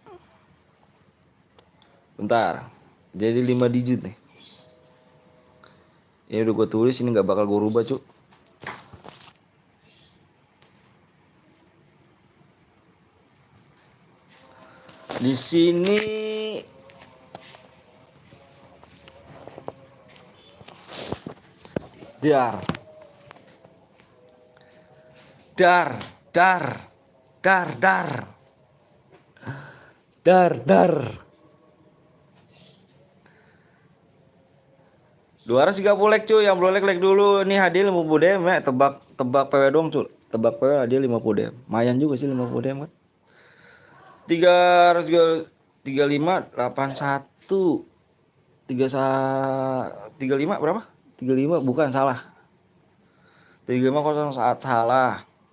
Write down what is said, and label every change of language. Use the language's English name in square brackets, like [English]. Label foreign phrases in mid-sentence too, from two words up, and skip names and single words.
[Indonesian] Bentar. Jadi 5 digit nih. Ini udah gue tulis, ini nggak bakal gue rubah cuk. Di sini dar dar dar dar dar dar dar 230 like cuy, yang belum like dulu. Ini hadiah 50 DM ya, tebak PW doang cuy. Tebak PW hadiah 50 DM. Lumayan juga sih 50 DM kan. 3581 35 berapa? 35 bukan, salah. 3501 salah.